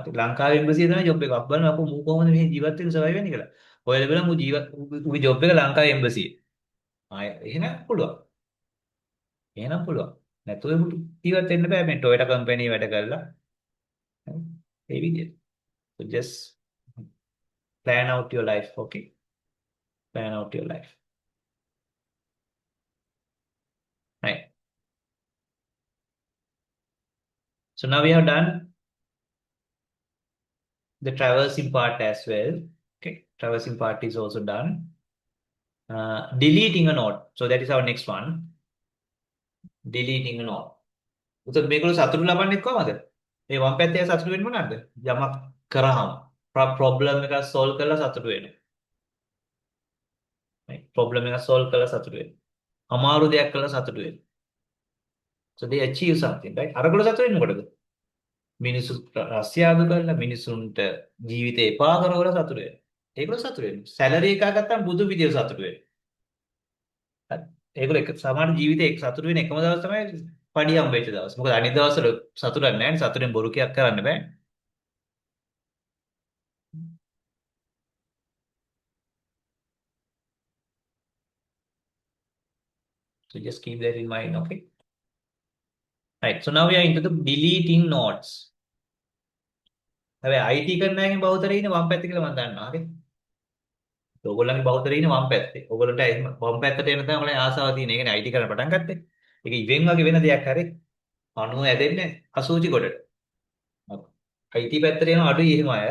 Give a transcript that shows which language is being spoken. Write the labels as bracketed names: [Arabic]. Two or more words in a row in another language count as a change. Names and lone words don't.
[Sinhala] ලංකාවේ එම්බසි එක තමයි ජොබ් එක. අපි බලමු අපෝ මූ කොහොමද මේ ජීවත් වෙන්න සර්වයිව් වෙන්නේ කියලා. ඔයලා බලමු ඌගේ ජොබ් එක ලංකාවේ එම්බසි එක. ආයෙ එහෙනම් පුළුවන්. එහෙනම් පුළුවන්. නැතුව ජීවත් වෙන්න බෑ මේ ටොයෝටා කම්පැනි වැඩ කරලා. හරි. ඒ විදිහට. [English] So just plan out your life, okay? Plan out your life. Right. So now we have done the traversing part as well. Okay, traversing part is also done. Deleting a node. So that is our next one. Deleting a node. So [Sinhala] මේගොල්ලෝ සතුටු ලබන්නේ කොහමද? මේ වම් පැත්තේ සතුටු වෙන්නේ මොනවාද? යමක් කරාම problem එක solve කරලා සතුටු වෙනවා. right? problem එක solve කරලා සතුටු වෙනවා. අමාරු දෙයක් කරලා සතුටු වෙනවා. [English] So they achieve something, right? [Sinhala] අරගොල්ලෝ සතුටු වෙන්නේ මොකටද? මිනිස්සු රස්සියාදු කරලා මිනිසුන්ට ජීවිතේ එපා කරවලා සතුටු වෙනවා. ඒගොල්ලෝ සතුටු වෙනවා. සැලරි එකක් ගත්තාම බුදු විදියට සතුටු වෙනවා. හරි. ඒගොල්ලෝ එක සමාන ජීවිතේ එක සතුටු වෙන එකම දවස් තමයි පඩි හම්බෙච්ච දවස්. මොකද අනිත් දවස්වල සතුටක් නැහැ නේ. සතුටෙන් බොරු කියක් කරන්න බෑ. [English] So just keep that in mind, okay? Right. So now we are into the deleting nodes. [Sinhala] හැබැයි IT කරන අයගෙන් බහුතරය ඉන්නේ වම් පැත්තේ කියලා මම දන්නවා. හරි. ඔයගොල්ලන්ගේ බහුතරය ඉන්නේ වම් පැත්තේ. ඔයගොල්ලන්ට එහෙම වම් පැත්තට එන තමයි ඔයගොල්ලන් ආසාව තියෙන. ඒ කියන්නේ IT කරන්න පටන් ගත්තේ. ඒක ඉවෙන් වගේ වෙන දෙයක් හරි. අණුව ඇදෙන්නේ අසූචි කොටට. IT පැත්තට එන අඩුයි එහෙම අය.